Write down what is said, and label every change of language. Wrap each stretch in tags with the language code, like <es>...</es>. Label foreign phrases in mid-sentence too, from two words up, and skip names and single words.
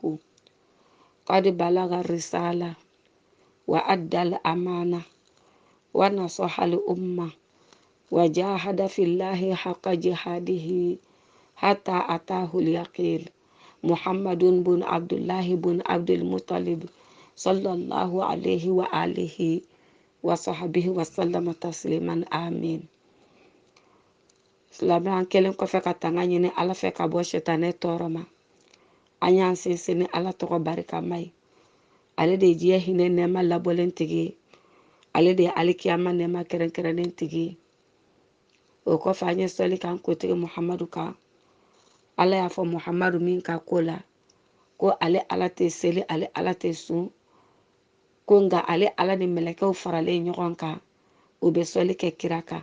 <ar>قد بلغ الرسالة وأدى الأمانة ونصح الأمة وجاهد في الله حق جهاده حتى أتاه اليقين. محمد بن عبد الله بن عبد المطلب صلى الله عليه وآله وصحبه وسلم تسليما آمين.</ar> <bm>Silamɛ kelen kɔfɛ ka tanga ɲini Ala fɛ ka bɔ shetane tɔɔrɔ ma. An y'an sinsin ni Ala tɔgɔ barikama ye. Ale de ye diɲɛ hinɛ nɛɛma labɔlen tigi ye. Ale de ye alikiyama nɛɛma kɛrɛnkɛrɛnnen tigi ye. O kɔfɛ an ye sɔli kan kotigi Muhamadu kan. Ala y'a fɔ Muhamadu min ka ko la ko ale Ala tɛ seli, ale Ala tɛ sun, ko nka ale Ala ni mɛlɛkɛw faralen ɲɔgɔn kan u bɛ sɔli kɛ kira kan.</bm>